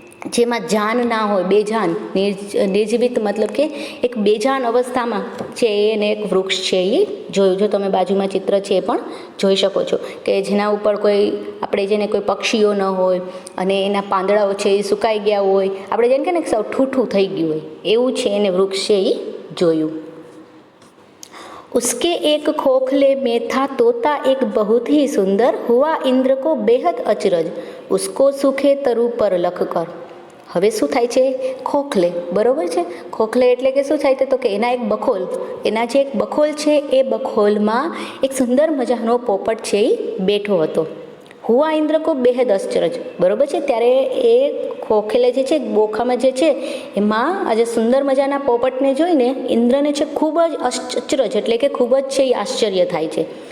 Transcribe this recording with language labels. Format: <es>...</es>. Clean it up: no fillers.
<gu>જેમાં જાન ના હોય, બેજાન, નિર્જીવિત મતલબ કે એક બેજાન અવસ્થામાં છે એને એક વૃક્ષ છે એ જોયું. જો તમે બાજુમાં ચિત્ર છે એ પણ જોઈ શકો છો કે જેના ઉપર કોઈ આપણે જેને કોઈ પક્ષીઓ ન હોય અને એના પાંદડાઓ છે એ સુકાઈ ગયા હોય, આપણે જેને કે ને સૌ ઠૂઠું થઈ ગયું હોય એવું છે એને વૃક્ષ છે એ જોયું.</gu> <hi>उसके एक खोखले में था तोता एक बहुत ही सुंदर, हुआ इंद्र को बेहद अचरज, उसको सूखे तरु पर लख कर.</hi> <gu>હવે શું થાય છે? ખોખલે, બરોબર છે. ખોખલે એટલે કે શું થાય તો કે એના એક બખોલ, એના જે એક બખોલ છે એ બખોલમાં એક સુંદર મજાનો પોપટ છે એ બેઠો હતો.</gu> <hi>હુઆ ઇન્દ્ર કો બેહદ અચરજ,</hi> <gu>બરોબર છે. ત્યારે એ ખોખેલે જે છે બોખામાં જે છે એમાં આજે સુંદર મજાના પોપટને જોઈને ઇન્દ્રને છે ખૂબ જ અચરજ એટલે કે ખૂબ જ છે એ આશ્ચર્ય થાય છે.</gu>